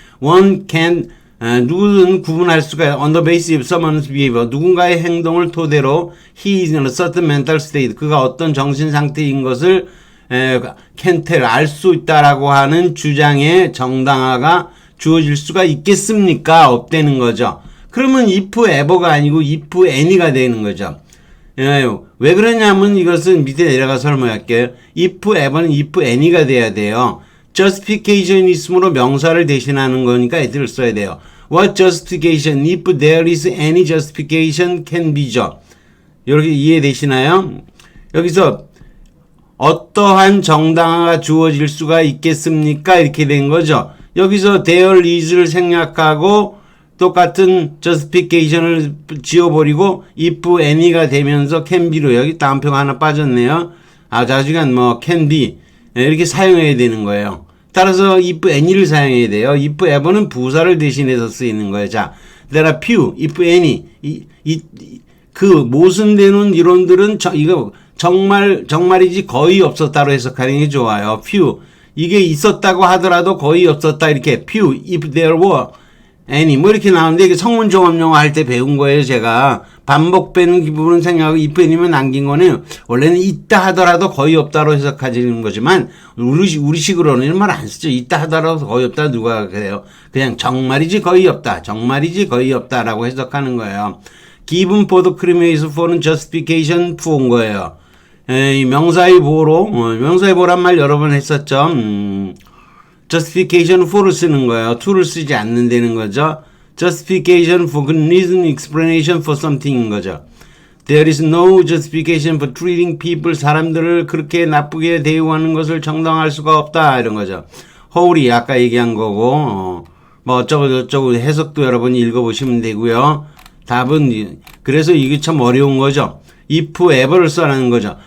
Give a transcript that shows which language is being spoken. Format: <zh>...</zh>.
<en>One can</en> <ko>누구든 구분할 수가</ko> <en>on the basis of someone's behavior 누군가의 행동을 토대로 he is in a certain mental state</en> <ko>그가 어떤 정신 상태인 것을</ko> <en>can tell</en> <ko>알 수 있다라고 하는 주장에 정당화가 주어질 수가 있겠습니까? 없다는 거죠. 그러면 if ever가 아니고 if any가 되는 거죠. 왜 그러냐면 이것은 밑에 내려가서 설명할게요. if ever는 if any가 돼야 돼요. justification 있으므로 명사를 대신하는 거니까 애들을 써야 돼요.</ko> <en>What justification? If there is any justification can be죠.</en> <ko>이렇게 이해되시나요? 여기서 어떠한 정당화가 주어질 수가 있겠습니까? 이렇게 된 거죠. 여기서 there is를 생략하고 똑같은 justification을 지워버리고 if any가 되면서 can be로 여기 따옴표가 하나 빠졌네요. 나중엔 뭐 can be 이렇게 사용해야 되는 거예요. 따라서 if any를 사용해야 돼요. if ever는 부사를 대신해서 쓰이는 거예요.</ko> <en>자, there are few, if any.</en> <ko>그 모순되는 이론들은 이거 정말이지 거의 없었다로 해석하는 게 좋아요.</ko> <en>few.</en> <ko>이게 있었다고 하더라도 거의 없었다. 이렇게</ko> <en>few, if there were any.</en> <ko>뭐 이렇게 나오는데 이게 성문 종합 용어 할 때 배운 거예요. 제가 반복되는 부분은 생략하고 if any만 남긴 거는 원래는 있다 하더라도 거의 없다로 해석하지는 거지만 우리식으로는 이런 말 안 쓰죠. 있다 하더라도 거의 없다. 누가 그래요? 그냥 정말이지 거의 없다. 정말이지 거의 없다라고 해석하는 거예요.</ko> <en>given for the premise for는 justification fu어인 거예요.</en> <ko>이 명사의 보로, 명사의 보란 말 여러 번 했었죠. justification for를 쓰는 거예요. to를 쓰지 않는다는 거죠.</ko> <en>justification for good reason, explanation for something인 거죠. There is no justification for treating people,</en> <ko>사람들을 그렇게 나쁘게 대우하는 것을 정당화할 수가 없다. 이런 거죠. wholly, 아까 얘기한 거고, 뭐 어쩌고 해석도 여러분이 읽어보시면 되고요. 답은, 그래서 이게 참 어려운 거죠. if ever를 써라는 거죠.</ko>